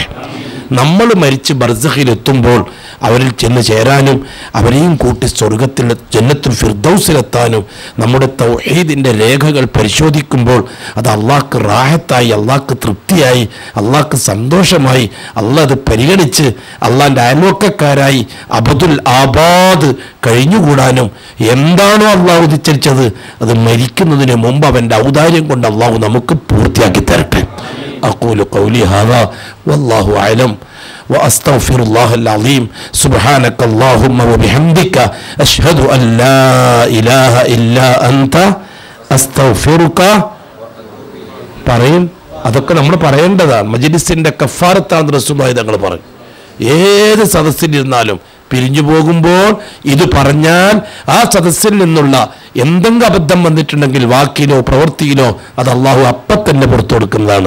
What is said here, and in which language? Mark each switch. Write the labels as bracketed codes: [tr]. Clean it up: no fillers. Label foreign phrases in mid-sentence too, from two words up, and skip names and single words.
[ml] നമ്മൾ മരിച്ച് ബർസഖിലെത്തുമ്പോൾ അവരിൽ ചെന്ന് ചേരാനും അവരെയും കൂട്ടി സ്വർഗത്തിൽ ജന്നത്തുൽ ഫിർദൗസിലെത്താനും നമ്മുടെ തൗഹീദിൻ്റെ രേഖകൾ പരിശോധിക്കുമ്പോൾ അത് അള്ളാഹ്ക്ക് റാഹത്തായി, അള്ളാഹ്ക്ക് തൃപ്തിയായി, അള്ളാഹ്ക്ക് സന്തോഷമായി, അള്ളാഹ് അത് പരിഗണിച്ച് അള്ളാഹിൻ്റെ അയൽവക്കക്കാരായി [ar] أبد الآباد [ml] കഴിഞ്ഞുകൂടാനും എന്താണോ അള്ളാഹു നിശ്ചയിച്ചത് അത് മരിക്കുന്നതിന് മുമ്പ് അവൻ്റെ ഔദാര്യം കൊണ്ട് അള്ളാഹു നമുക്ക് പൂർത്തിയാക്കി തരട്ടെ. [ar] أقول قولي هذا والله أعلم وأستغفر الله العظيم. سبحانك اللهم وبحمدك أشهد أن لا إله إلا أنت أستغفرك. [ml] പറയും, അതൊക്കെ നമ്മൾ പറയേണ്ടതാണ്. മജ്‌ലിസിന്റെ കഫാറത്താണ് റസൂലുള്ളാഹി തങ്ങൾ പറയും. ഏത് സദസ്സിലിരുന്നാലും പിരിഞ്ഞു പോകുമ്പോൾ ഇത് പറഞ്ഞാൽ ആ സദസ്സിൽ നിന്നുള്ള എന്തെങ്കിലും അബദ്ധം വന്നിട്ടുണ്ടെങ്കിൽ വാക്കിലോ പ്രവൃത്തിയിലോ അത് അള്ളാഹു അപ്പം തന്നെ പുറത്തു കൊടുക്കുന്നതാണ്.